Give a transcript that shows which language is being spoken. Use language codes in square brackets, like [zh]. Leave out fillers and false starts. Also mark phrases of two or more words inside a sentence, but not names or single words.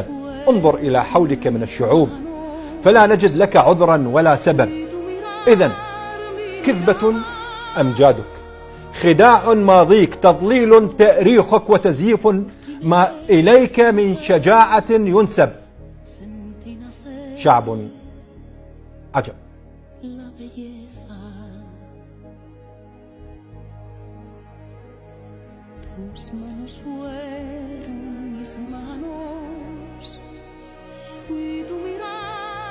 [ar] انظر إلى حولك من الشعوب فلا نجد لك عذرا ولا سبب. إذن كذبة أمجادك، خداع ماضيك، تضليل تأريخك، وتزييف ما إليك من شجاعة ينسب. شعب عجب. [es] Tus manos fueron mis manos y tu mirada